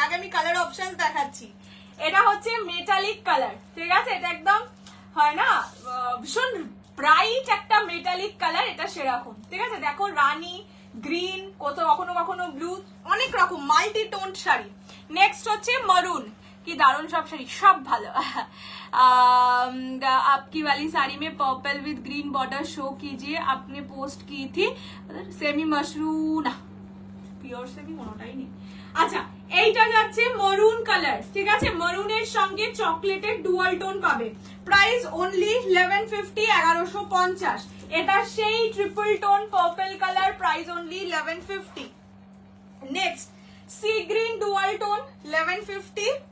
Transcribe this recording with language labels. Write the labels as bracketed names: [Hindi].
[Bangla] আগে আমি colour options দেখাচ্ছি। এটা হচ্ছে মেটালিক কালার, ঠিক আছে, এটা একদম হয় না ভীষণ ব্রাইট একটা মেটালিক কালার, এটা সেরকম, ঠিক আছে। দেখো রানী গ্রিন, কখনো কখনো ব্লু, অনেক রকম মাল্টি টোন শাড়ি। নেক্সট হচ্ছে মারুন, কি দারুণ সব শাড়ি, সব ভালো। [Hindi] आपकी वाली साड़ी में purple with green border show कीजिए, आपने पोस्ट की थी सेमी मशरूम, [Bangla] পিওর সেমি কোনোটাই নেই। আচ্ছা, এইটা যাচ্ছে মরুন কালার, ঠিক আছে, মরুনের সঙ্গে চকলেটের ডুয়াল টোন পাবে। Price only 1150, 1150। এটা সেই triple tone purple colour, price only 1150। Next sea green dual tone, 1150।